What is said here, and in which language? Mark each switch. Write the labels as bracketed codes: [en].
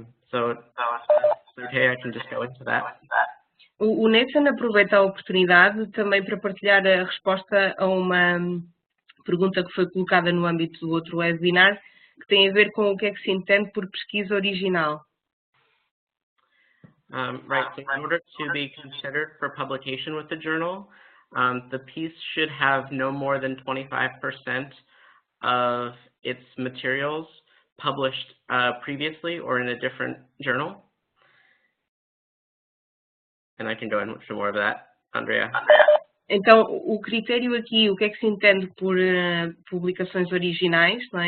[en] So okay, I can just go into that. [pt] O Nathan aproveita a oportunidade também para partilhar a resposta a uma pergunta que foi colocada no âmbito do outro webinar, que tem a ver com o que é que se entende por pesquisa original. [en] Right, so in order to be considered for publication with the journal, the piece should have no more than 25% of its materials published previously or in a different journal. And I can go into more of that, Andrea. [pt] Então, o critério aqui, o que é que se entende por publicações originais, não é?